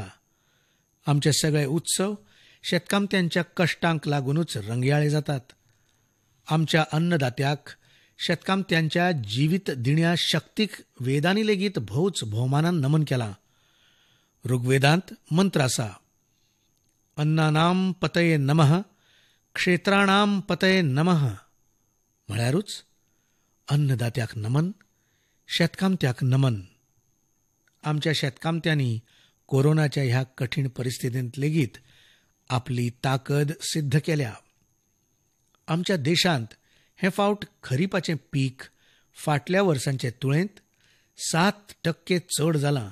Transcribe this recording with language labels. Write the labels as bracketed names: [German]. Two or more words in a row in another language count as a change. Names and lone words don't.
[Konkani] आमचे सगळे उत्सव शेतकामत्यांच्या कश्टांक लागूनच रंगयाळे जातात. आमच्या अन्नदात्याक, शेतकामत्यांच्या जिवीत दिण्या शक्तीक वेदांनी लेगीत भोवच भोवमानान नमन केलां. ऋग्वेदांत मंत्र आसा, [Sanskrit] अन्नानाम पतये नमः, क्षेत्राणाम पतये नमः. [Konkani] म्हळ्यारूच अन्नदात्याक नमन, शेतकामत्याक नमन. आमच्या शेतकामत्यांनी कोरोनाच्या ह्या कठीण परिस्थितींत लेगीत आपली ताकद सिद्ध केल्या. आमच्या देशांत हे फावट खरीपाचें पीक फाटल्या वर्सांचे तुळेंत 7% चड जालां.